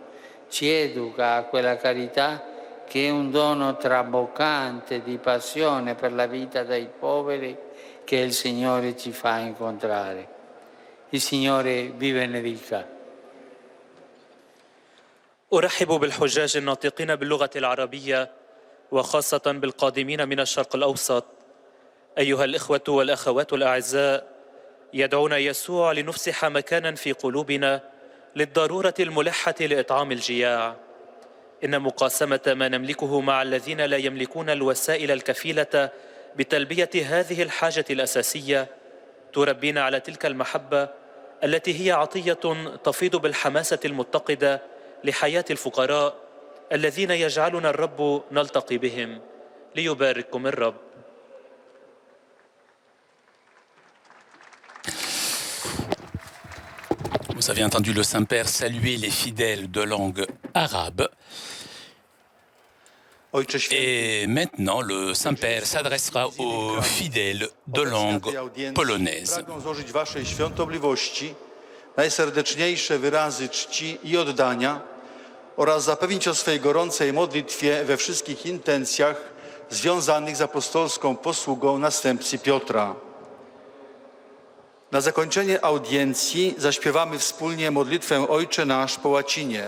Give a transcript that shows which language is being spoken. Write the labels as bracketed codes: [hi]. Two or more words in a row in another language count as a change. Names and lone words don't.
[it] Ci educa a quella carità che è un dono traboccante di passione per la vita dei poveri che il Signore ci fa incontrare. Il Signore vi benedica. [ar] أرحب بالحجاج الناطقين باللغة العربية وخاصة بالقادمين من الشرق الأوسط. أيها الإخوة والأخوات الأعزاء، يدعونا يسوع لنفسح مكانا في قلوبنا للضرورة الملحة لإطعام الجياع. إن مقاسمة ما نملكه مع الذين لا يملكون الوسائل الكفيلة بتلبية هذه الحاجة الأساسية تربينا على تلك المحبة التي هي عطية تفيض بالحماسة المتقدة لحياة الفقراء الذين يجعلنا الرب نلتقي بهم. ليبارككم الرب. [fr] Vous avez entendu le Saint-Père saluer les fidèles de langue arabe. Et maintenant, le Saint-Père s'adressera aux fidèles de langue polonaise. [pl] Pragnę złożyć waszej świątobliwości najserdeczniejsze wyrazy czci i oddania oraz zapewnić o swej gorącej modlitwie we wszystkich intencjach związanych z apostolską posługą następcy Piotra. Na zakończenie audiencji zaśpiewamy wspólnie modlitwę Ojcze Nasz po łacinie.